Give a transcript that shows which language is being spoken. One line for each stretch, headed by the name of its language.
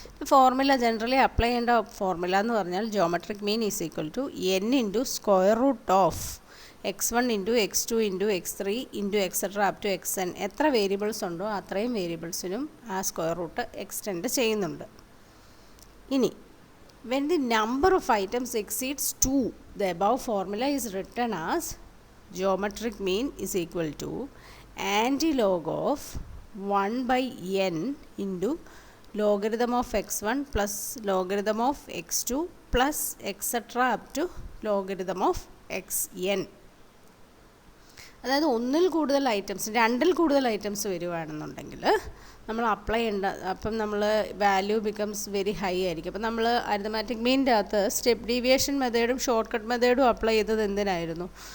Malayalam: Formula generally apply ചെയ്യേണ്ട formula എന്ന് പറഞ്ഞാൽ
English: Geometric mean is equal to n into square root of x1 into x2 into x3 into etcetera up to xn.
Malayalam: എത്ര variables ഉണ്ടോ അത്രയും വേരിയബിൾസിനും ആ square root extend ചെയ്യുന്നുണ്ട്.
English: ഇനി when the number of items exceeds 2, the above formula is written as geometric mean is equal to antilog of 1 by n into logarithm of x1 plus logarithm of x2 plus etc. up to logarithm of xn.
Malayalam: അതായത് 1-ൽ കൂടുതൽ items, 2-ൽ കൂടുതൽ items വരുവാണെന്നുണ്ടെങ്കിൽ നമ്മൾ apply ചെയ്യേണ്ട, അപ്പം നമ്മൾ
English: value becomes very high
Malayalam: ആയിരിക്കും. അപ്പം നമ്മൾ അരിത്തമാറ്റിക് മീനിൻ്റെ അകത്ത് step deviation മെത്തേഡും short cut മെത്തേഡും apply ചെയ്തത് എന്തിനായിരുന്നു?